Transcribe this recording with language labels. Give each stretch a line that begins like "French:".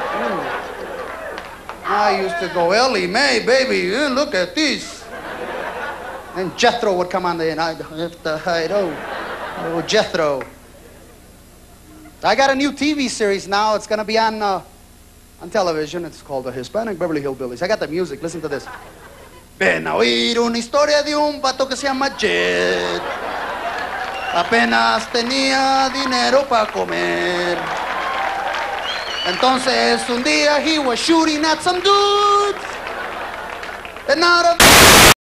English: I used to go, Ellie Mae, baby, look at this. And Jethro would come on there, and I'd have to hide. Oh, Jethro. I got a new TV series now. It's going to be on television. It's called The Hispanic Beverly Hillbillies. I got the music. Listen to this.
Spanish: Ven a oír una historia de un vato que se llama Jet. Apenas tenía dinero para comer. Entonces un día
English: he was shooting at some dudes. And not a